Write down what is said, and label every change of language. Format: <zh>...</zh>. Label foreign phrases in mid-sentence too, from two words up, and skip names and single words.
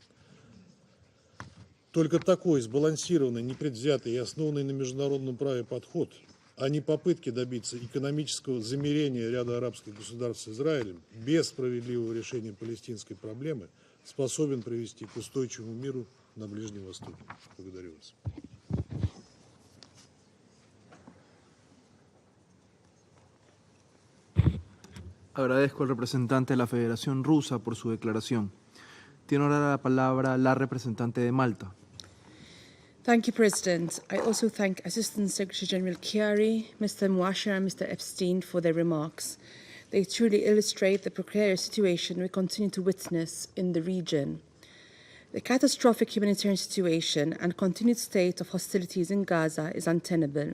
<ru>Только такой сбалансированный, непредвзятый и основанный на международном праве подход, а не попытки добиться экономического замирения ряда арабских государств с Израилем без справедливого решения палестинской проблемы, способен привести к устойчивому миру на Ближнем Востоке. Благодарю вас.</ru> <es>Agradezco al representante de la Federación Rusa por su declaración. Tiene ahora la palabra la representante de Malta.</es> <en>Thank you, President. I also thank Assistant Secretary General Chiari, Mr. Mubashir and Mr. Epstein for their remarks. They truly illustrate the precarious situation we continue to witness in the region. The catastrophic humanitarian situation and continued state of hostilities in Gaza is untenable.</en>